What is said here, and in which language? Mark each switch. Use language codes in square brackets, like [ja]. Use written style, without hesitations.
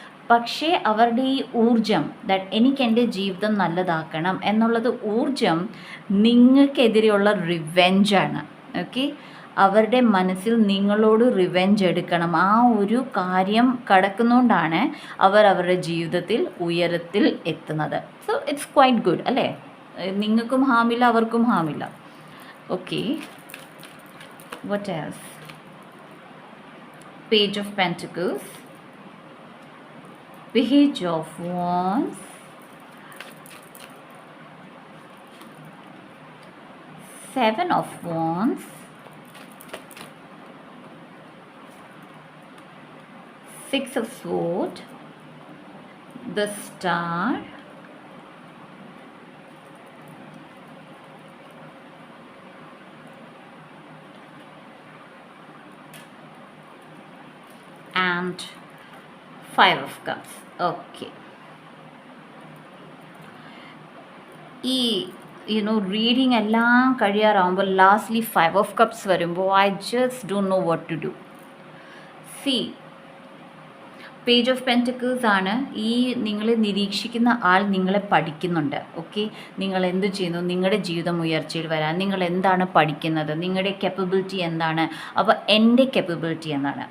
[ml] പക്ഷേ അവരുടെ ഈ ഊർജം, ദാറ്റ് എനിക്ക് എൻ്റെ ജീവിതം നല്ലതാക്കണം എന്നുള്ളത് ഊർജം നിങ്ങൾക്കെതിരെയുള്ള റിവെഞ്ചാണ്. ഓക്കെ, അവരുടെ മനസ്സിൽ നിങ്ങളോട് റിവെഞ്ച് എടുക്കണം, ആ ഒരു കാര്യം കടക്കുന്നുകൊണ്ടാണ് അവർ അവരുടെ ജീവിതത്തിൽ ഉയരത്തിൽ എത്തുന്നത്. [en] so it's quite good [ml] അല്ലേ? നിങ്ങൾക്കും ഹാമില്ല, അവർക്കും ഹാമില്ല. [en] Okay, what else? Page of Pentacles, Page of Wands, Seven of Wands, Six of Swords, the Star, and Five of Cups. Okay. [ml] ഈ റീഡിങ് എല്ലാം കഴിയാറാകുമ്പോൾ ലാസ്റ്റ്ലി 5 of Cups വരുമ്പോൾ [en] I just don't know what to do. [ml] C, page of pentacles ആണ്. ഈ നിങ്ങളെ നിരീക്ഷിക്കുന്ന ആൾ നിങ്ങളെ പഠിക്കുന്നുണ്ട്. Okay, നിങ്ങൾ എന്ത് ചെയ്യുന്നു, നിങ്ങളുടെ ജീവിതം ഉയർച്ചയിൽ വരാൻ നിങ്ങൾ എന്താണ് പഠിക്കുന്നത്, നിങ്ങളുടെ കെപ്പബിലിറ്റി എന്താണ്, അപ്പോൾ എൻ്റെ കെപ്പബിലിറ്റി എന്താണ്.